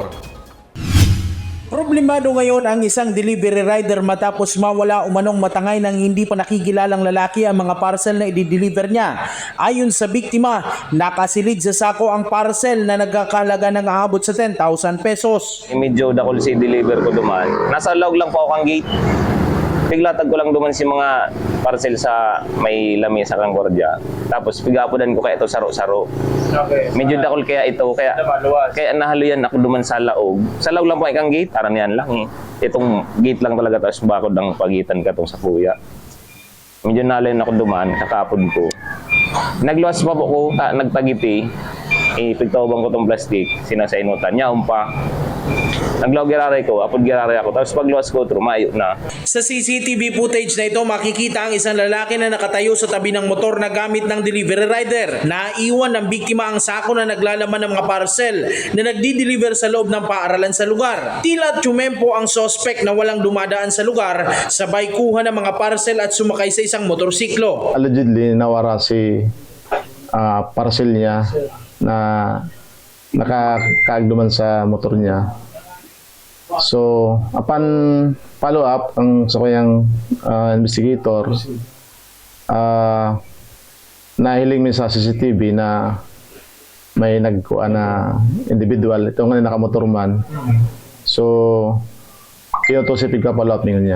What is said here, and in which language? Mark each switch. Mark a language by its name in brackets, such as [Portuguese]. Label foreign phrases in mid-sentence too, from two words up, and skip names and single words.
[Filipino] Problemado ngayon ang isang delivery rider matapos mawala umanong matangay ng hindi pa nakikilalang lalaki ang mga parcel na i-deliver niya. Ayon sa biktima, nakasilid sa sako ang parcel na nagkakalaga ng aabot sa 10,000 pesos. [Bikol] Medyo dakol si deliver ko duman. Nasa loob lang po ako ang gate. Piglatag ko lang duman si mga parcel sa may lami sa Concordia. Tapos pigapodan ko kaya ito saro-saro. Okay. Medyo dakol kaya ito. Kaya nahaluyan ako duman sa laog. Sa laog lang po ikang gate. Taran yan lang eh. Itong gate lang talaga. Tapos bakod ang pagitan ka itong sa kuya. Medyo nahaluyan ako duman. Kakapod ko. Nagluwas pa po ko. Nagtagiti. Pigtawabang ko itong plastic. Sinasainutan. Nyaon pa. Naglaw giraray ko, apod giraray ako. Tapos pagluwas ko, trumayo na. [Filipino] Sa CCTV footage na ito, makikita ang isang lalaki na nakatayo sa tabi ng motor na gamit ng delivery rider. Naiwan ng biktima ang sako na naglalaman ng mga parcel na nagdi-deliver sa loob ng paaralan sa lugar. Tila tumempo ang suspect na walang dumadaan sa lugar, sabay kuha ng mga parcel at sumakay sa isang motorsiklo. [Bikol] Allegedly, nawara si parcel niya na nakakagduman sa motor niya. So, [English] upon follow-up [Bikol] ang sa kanyang investigator, nahiling min sa CCTV na may nagkuha na individual. Ito nga nakamotor man. So, kaya to si pagka-follow up niya.